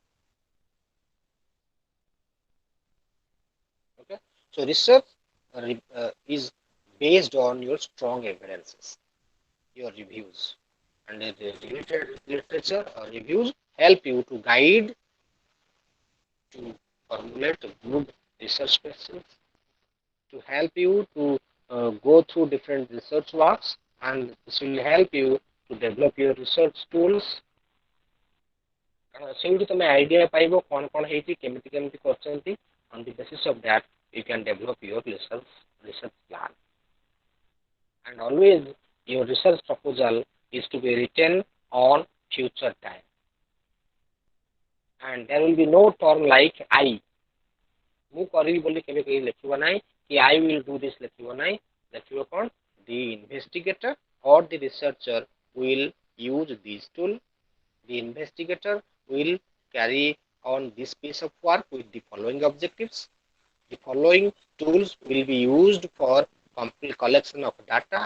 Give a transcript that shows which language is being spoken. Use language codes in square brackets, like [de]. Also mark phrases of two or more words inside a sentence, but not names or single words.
[en] Okay, so research is based on your strong evidences, your reviews, and the related literature or reviews help you to guide to formulate good research questions, to help you to go through different research works, and this will help you to develop your research tools. [or] ସେଇଠି ତମେ ଆଇଡିଆ ପାଇବ କ'ଣ କ'ଣ ହେଇଛି, କେମିତି କେମିତି କରିଛନ୍ତି. [en] On the basis of that, you can develop your research plan. And always your research proposal is to be written on future time. And there will be no term like I. [or] ମୁଁ କରିବି ବୋଲି କେବେ କେହି ଲେଖିବ ନାହିଁ, କି [en] I will do this [or] ଲେଖିବ ନାହିଁ. ଲେଖିବ କ'ଣ, [en] the investigator or the researcher will use this tool. The investigator will carry on this piece of work with the following objectives. The following tools will be used for complete collection of data.